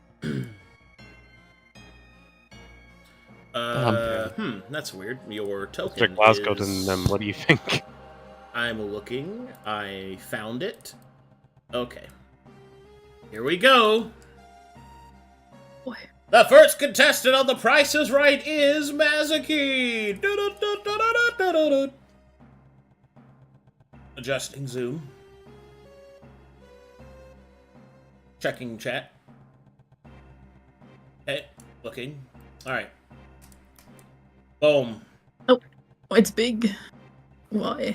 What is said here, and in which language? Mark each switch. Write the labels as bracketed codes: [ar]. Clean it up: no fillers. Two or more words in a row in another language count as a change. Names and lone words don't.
[en] That's weird. Your token They're Glasgow is... than them. What do you think? I'm looking. I found it. Okay. Here we go. Boy. The first contestant on The Price is Right is Mazaki. Du-du-du-du-du-du-du-du. Adjusting zoom. Checking chat. Okay, looking. Alright. Boom. Oh, it's big. Why?